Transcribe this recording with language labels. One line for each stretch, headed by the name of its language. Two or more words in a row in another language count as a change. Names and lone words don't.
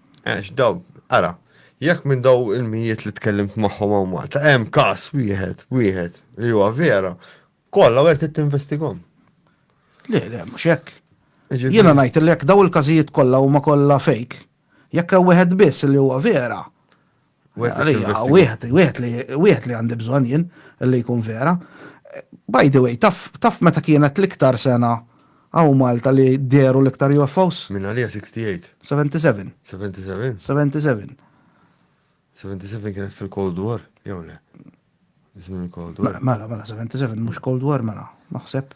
Maltese: Daw, ara, jekk minn daw il-mijiet li tkellimt magħhom hawn Malta, hemm każ wieħed li huwa vera, kollha wieħed tinvestigom. Le, mhux hekk. Jiena ngħid li jekk daw il-każijiet kollha huma kollha fake, jekk hemm wieħed biss li huwa vera. Wieħed li għandi bżonn jien li jkun vera.
English: By the way,
Maltese: taf meta kienet l-iktar sena għaw Malta li deru l-iktar UFOs? Minn għalija 68. 77. 77? 77. 77 kienet fil-Cold War, jew le? Żmien il-Cold War. Mela, 77 mhux Cold War mela, naħseb.